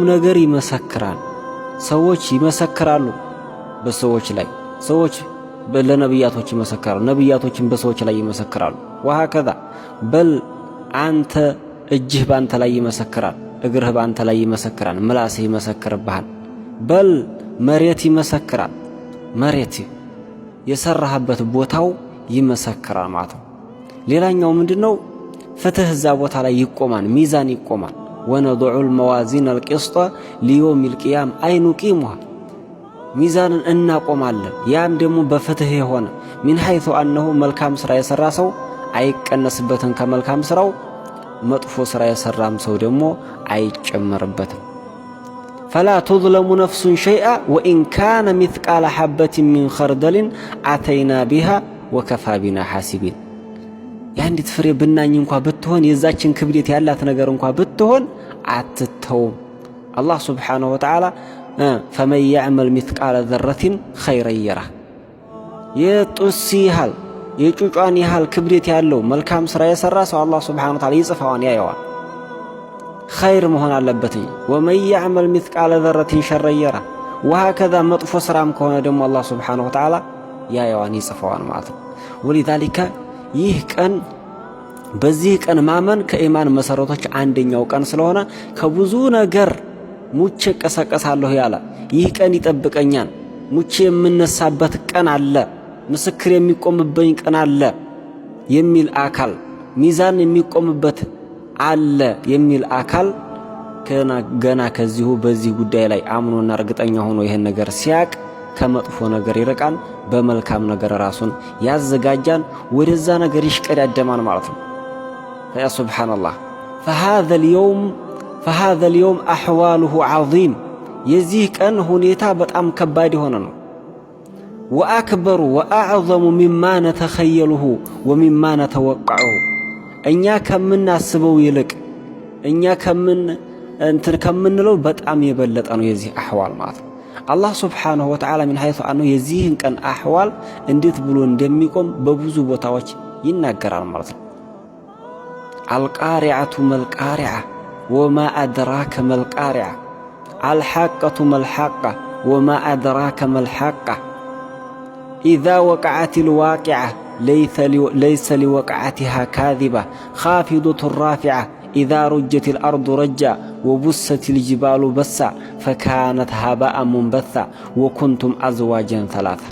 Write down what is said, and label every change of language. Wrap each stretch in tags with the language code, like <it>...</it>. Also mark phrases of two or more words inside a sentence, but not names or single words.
<am>ነገር ይመሰክራል። ሰዎች ይመሰክራሉ በሰዎች ላይ፣ ሰዎች ለነብያቶች ይመሰክራሉ፣ ነብያቶችም በሰዎች ላይ ይመሰክራሉ። وهكذا በል አንተ እጅህ ባንተ ላይ ይመሰክራል፣ እግርህ ባንተ ላይ ይመሰክራል፣ ምላስህ ይመሰክርብሃል። በል መሬት ይመሰክራል፣ መሬት የሰራህበት ቦታው ይመሰክራል ማለት ነው። ሌላኛው ምንድነው? ፍትህ እዛ ቦታ ላይ ይቆማል፣ ሚዛን ይቆማል።</am> <ar>ونضع الموازين القسط ليوم القيامة أي نقيمها</ar> <am>ميزان እናቆማለን። ያም ደግሞ በፍትህ የሆነ</am> <ar>من حيث أنه</ar> <am>መልካም ስራ የሰራ ሰው አይቀነስበትም ከመልካም ስራው፣ መጥፎ ስራ የሰራም ሰው ደግሞ አይጨመርበትም።</am> <ar>فلا تظلم نفس شيئا وإن كان مثقال حبة من خردل أتينا بها وكفى بنا حاسبين</ar> <am>ያንዲት ፍሬ ብናኝ እንኳን ብትሆን የዛችን ክብደት ያላት ነገር እንኳን ብትሆን አትተውም።</am> <ar>አላህ سبحانه وتعالى فمن يعمل مثقال ذرة خيرا يره</ar> <am>የጡስ ያህል የጩጫን ያህል ክብደት ያለው መልካም ስራ የሰራ ሰው አላህ</am> <ar>سبحانه وتعالى</ar> <am>ይጽፋዋን ያየዋል። ኸይር መሆን አለበት።</am> <ar>ومن يعمل مثقال ذرة شرا يره وهكذا</ar> <am>መጥፎ ስራም ከሆነ ደግሞ አላህ</am> <ar>سبحانه وتعالى</ar> <am>ያየዋን ይጽፋዋን ማለት ነው። ولذلك ይህ ቀን በዚህ ቀን ማመን ከኢማን መሰረቶች አንደኛው ቀን ስለሆነ ከብዙ ነገር ሙቼ ቀሰቀሳለሁ ያለ ይህ ቀን ይጠብቀኛል። ሙቼ የምነሳበት ቀን አለ፣ ምስክር የሚቆምብኝ ቀን አለ የሚል አካል፣ ሚዛን የሚቆምበት አለ የሚል አካል ገና ከዚሁ በዚህ ጉዳይ ላይ አምኖና እርግጠኛ ሆኖ ይሄን ነገር ሲያቅ ከመጥፎ ነገር ይርቃል፣ በመልካም ነገር ራሱን ያዘጋጃል፣ ወደዛ ነገር ይሽቀዳደማል ማለት ነው።</am> <ar>يا سبحان الله. فهذا اليوم أحواله عظيم</ar> <am>የዚህ ቀን ሁኔታ በጣም ከባድ የሆነ ነው።</am> <ar>وأكبر وأعظم مما نتخيله ومما نتوقعه</ar> <am>እኛ ከምናስበው ይልቅ እኛ ከምንለው በጣም የበለጠ ነው የዚህ አህዋል ማለት ነው። አላህ</am> <ar>سبحانه وتعالى من حيث</ar> <am>أنه የዚህን ቀን አህዋል እንዴት ብሎ እንደሚቆም በብዙ ቦታዎች ይናገራል ማለት</am> <ar>ነው። القارعة ما القارعة وما أدراك ما القارعة الحاقة ما الحاقة وما أدراك ما الحاقة إذا وقعت الواقعة ليس لوقعتها كاذبة خافضة الرافعة إذا رجت الأرض رجا وبست الجبال بسا فكانت هباء منبثا وكنتم أزواجا ثلاثة.</ar>